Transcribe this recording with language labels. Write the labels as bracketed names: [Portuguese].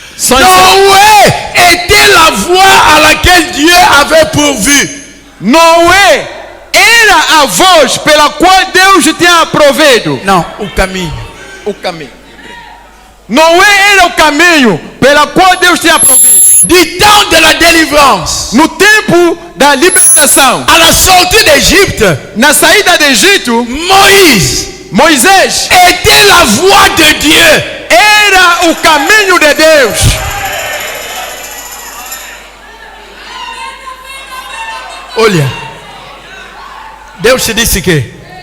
[French] Noé était la voie à laquelle Dieu avait pourvu. [Portuguese] Noé era a voz pela qual Deus tinha provido Não, o caminho. o caminho. Noé era o caminho pela qual Deus tinha provido. [French] Du temps de la délivrance. [Portuguese] No tempo da libertação, [French] À la sortie d'Égypte, [Portuguese] na saída do Egito, Moisés [French] était la voie de Dieu. [Portuguese] era o caminho de Deus. Olha, Deus te disse que